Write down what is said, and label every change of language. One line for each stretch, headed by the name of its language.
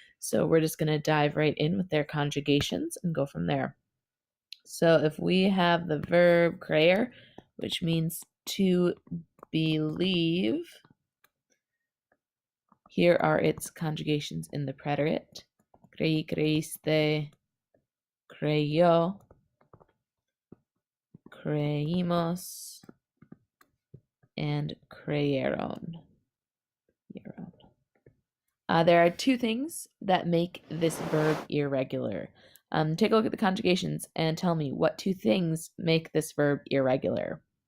English: So we're just going to dive right in with their conjugations and go from there. So if we have the verb creer, which means to believe, here are its conjugations in the preterite.
Spanish: Creí, creíste, creyó, creímos,
English: and
Spanish: creyeron.
English: There are two things that make this verb irregular. Take a look at the conjugations and tell me what two things make this verb irregular.